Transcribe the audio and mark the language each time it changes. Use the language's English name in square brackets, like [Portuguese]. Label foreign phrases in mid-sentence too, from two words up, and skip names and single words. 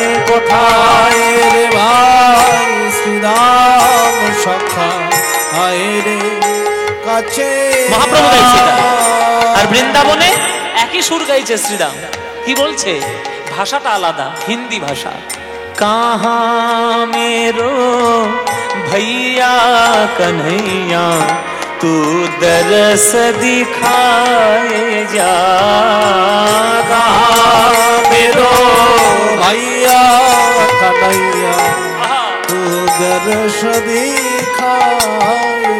[Bangla] কোথায় রে ভাই শ্রীরাম সখা, আয় রে কাছে। মহাপ্রভু গাইছে এটা। আর বৃন্দাবনে একই সুর গাইছে শ্রীরাম। কি বলছে? ভাষাটা আলাদা, হিন্দি ভাষা। [Hindi] कहा मेरो भैया कन्हैया तू दरस दिखाए जा। मेरो भैया कन्हैया तू दरस दिखाए।